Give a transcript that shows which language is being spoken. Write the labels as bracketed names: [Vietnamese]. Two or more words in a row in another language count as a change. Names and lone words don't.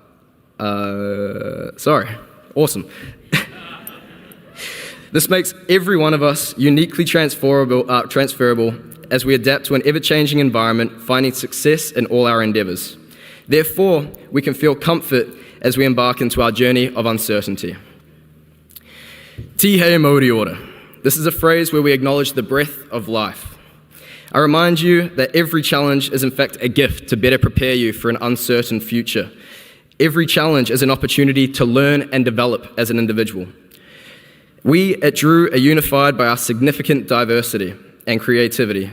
[English] awesome. This makes every one of us uniquely transferable as we adapt to an ever-changing environment, finding success in all our endeavors. Therefore, we can feel comfort as we embark into our journey of uncertainty. [Māori] Tihei Mauri ora. [English] This is a phrase where we acknowledge the breath of life. I remind you that every challenge is in fact a gift to better prepare you for an uncertain future. Every challenge is an opportunity to learn and develop as an individual. We at Drew are unified by our significant diversity and creativity.